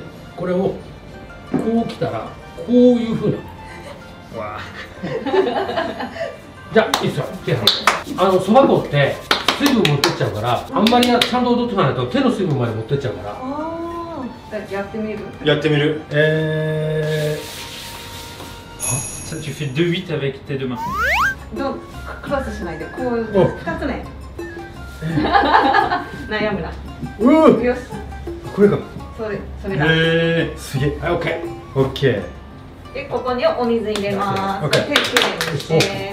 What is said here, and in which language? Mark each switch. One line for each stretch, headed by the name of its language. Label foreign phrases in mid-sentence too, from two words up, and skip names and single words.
Japanese: これをこう来たらこういうふうなわじゃあいいっすよ。手離してそば粉って水分持ってっちゃうからあんまりちゃんと踊っておかないと手の水分まで持ってっちゃうから。ああやってみる。やってみる。
French: Ça, tu fais 2-8 avec tes deux mains.
Japanese: クロスしないでこう2つね悩むな。よしこれか。それだ。すげえ。はい、オッケー。オッケー。でここにお水入れます。手きれいにして。